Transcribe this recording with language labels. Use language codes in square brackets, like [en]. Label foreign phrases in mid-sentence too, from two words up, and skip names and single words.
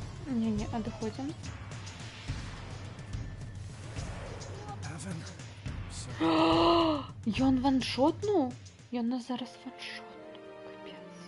[ru] Не-не, а доходим. [be] Ён ваншотнув? Ён нас зараз ваншотнув. Капець.